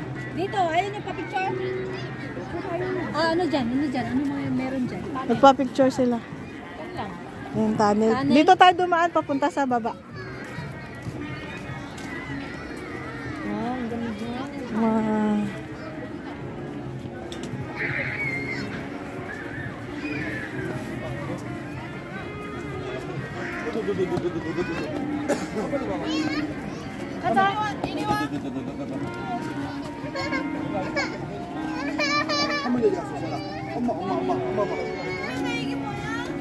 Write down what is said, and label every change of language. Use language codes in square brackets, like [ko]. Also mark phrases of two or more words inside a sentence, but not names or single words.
[tl] Dito, ayun yung pa-picture. Ah, ano dyan? Ano dyan? Ano mga meron dyan? Nagpa-picture sila. Yung tunnel. Tunnel. Dito tayo dumaan, papunta sa baba. Ah, ang ganda. Wow. [ko] 가자. 이리 와. 할머니 어디 갔어? 전화. 엄마 봐. 이게 뭐야?